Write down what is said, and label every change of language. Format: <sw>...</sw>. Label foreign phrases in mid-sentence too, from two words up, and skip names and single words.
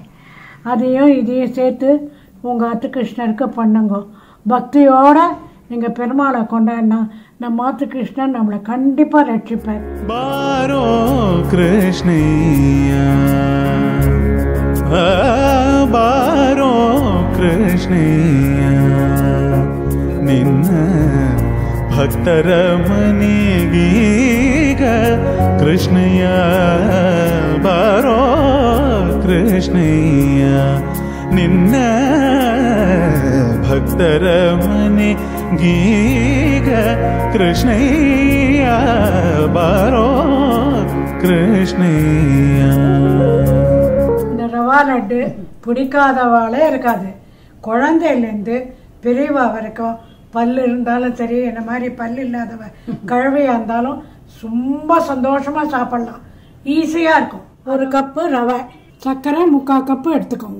<ta>அதையும் இதையும் சேர்த்து உங்கள் ஆத்து கிருஷ்ணருக்கு பண்ணுங்க. பக்தியோட நீங்கள் பெருமாளை கொண்டாடினா நம்ம ஆத்து கிருஷ்ணன் நம்மளை கண்டிப்பாக ரட்சிப்பார்.</ta> <kn>ಬಾರೋ ಕೃಷ್ಣಯ್ಯ, ಬಾರೋ ಕೃಷ್ಣಯ್ಯ, ನಿನ್ನ ಭಕ್ತರ ಮನೆಗೀಗ ಕೃಷ್ಣಯ್ಯ ಬಾರೋ ಕೃಷ್ಣಯ್ಯ, ನಿನ್ನ ಭಕ್ತರ ಮನೆಗೀಗ ಕೃಷ್ಣಯ್ಯ ಬಾರೋ ಕೃಷ್ಣಯ್ಯ.</kn> <ta>இந்த ரவா லட்டு பிடிக்காதவாளே இருக்காது. குழந்தையிலேருந்து பெரியவா வரைக்கும், பல்லு இருந்தாலும் சரி, என்ன மாதிரி பல்லு இல்லாதவ கழுவையாக இருந்தாலும் ரொம்ப சந்தோஷமாக சாப்பிட்லாம். ஈஸியாக இருக்கும். 1 கப்பு ரவை, சர்க்கரை 3/4 கப்பு எடுத்துக்கோங்க.</ta>